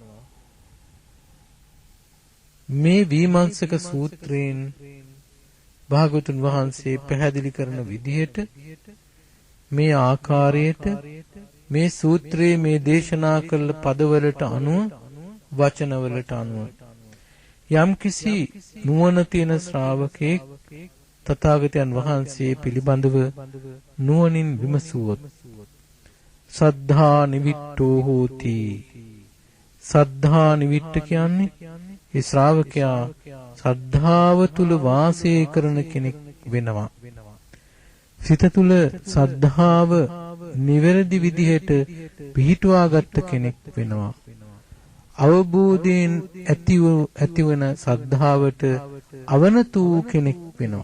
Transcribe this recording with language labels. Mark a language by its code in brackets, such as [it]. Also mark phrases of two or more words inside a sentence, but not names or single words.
[si] මේ විමර්ශක සූත්‍රයෙන් භාගතුන් වහන්සේ පැහැදිලි කරන විදිහට මේ ආකාරයට මේ සූත්‍රයේ මේ දේශනා කළ පදවලට අනුව වචනවලට අනුව යම්කිසි නුවණ තියෙන ශ්‍රාවකෙක් තථාගතයන් වහන්සේ පිළිබඳව නුවණින් විමසුවොත් [pi] සද්ධා නිවිට්ඨෝ හෝති. සද්ධා නිවිට්ඨ [si] කියන්නේ ඒ ශ්‍රාවකයා ශ්‍රද්ධාව තුල වාසය කරන කෙනෙක් වෙනවා. සිත තුල ශ්‍රද්ධාව නිවැරදි විදිහට පිහිටුවා ගත්ත කෙනෙක් වෙනවා. අවබෝධයෙන් ඇතිවන ශ්‍රද්ධාවට අවනතු කෙනෙක් වෙනවා.